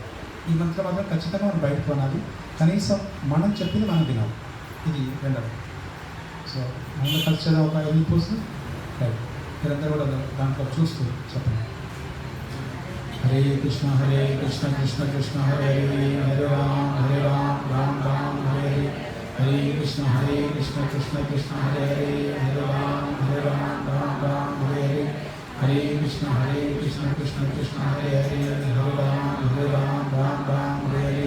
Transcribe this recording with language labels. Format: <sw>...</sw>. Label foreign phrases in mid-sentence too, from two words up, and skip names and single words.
<te>ఈ మంత్రం మాత్రం ఖచ్చితంగా మనం బయటకు కొనాలి. కనీసం మనం చెప్పింది మనం వినాలి. ఇది రెండవది. సో మనం కలిసి చేద్దాం. ఒక 8 పూసలు రైట్. మీరందరూ కూడా దాంట్లో చూస్తూ చెప్పండి.</te> <sa>హరే కృష్ణ కృష్ణ కృష్ణ హరే హరే హరే రామ రామ హరే హరే. హరే కృష్ణ కృష్ణ కృష్ణ హరే హరే హరే రామ రామ హరే హరే. హరే కృష్ణ కృష్ణ కృష్ణ హరే హరే హరే రామ రామ హరే హరే.</sa>